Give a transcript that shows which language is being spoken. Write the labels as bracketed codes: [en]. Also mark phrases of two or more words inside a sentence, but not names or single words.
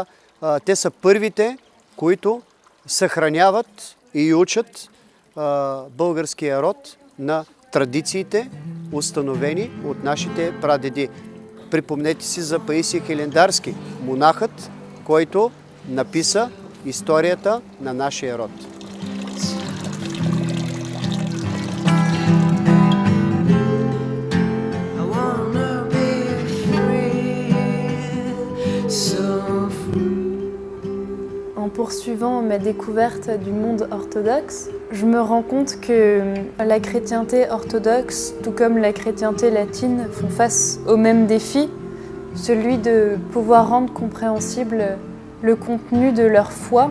[bg] Те са първите, които съхраняват и учат българския род на традициите, установени от нашите прадеди. Припомнете си за Паисий Хилендарски, монахът, който написа историята на нашия род. [fr] En poursuivant ma découverte du monde orthodoxe, je me rends compte que la chrétienté orthodoxe, tout comme la chrétienté latine, font face au même défi, celui de pouvoir rendre compréhensible le contenu de leur foi.